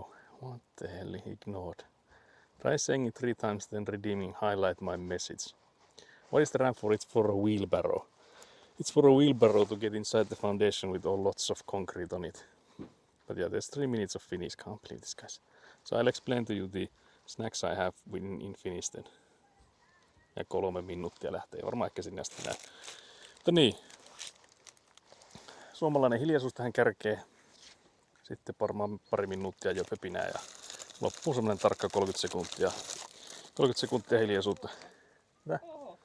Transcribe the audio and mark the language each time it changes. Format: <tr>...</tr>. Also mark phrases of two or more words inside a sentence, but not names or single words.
<en>What the hell he ignored. Try saying it 3 times, then redeeming highlight my message. What is the ramp for? It's for a wheelbarrow. It's for a wheelbarrow to get inside the foundation with lots of concrete on it. But yeah, there's 3 minutes of Finnish. Can't believe this, guys. So I'll explain to you the snacks I have in Finnish then.</en> <fi>ja 3 minuuttia lähtee. Varmaan ehkä sinne asti näin. Mutta niin. Suomalainen hiljaisuus tähän kärkeen. Sitten varmaan pari minuuttia jo pöpinää ja loppuun semmonen tarkka 30 sekuntia. 30 sekuntia hiljaisuutta. Oho.</fi>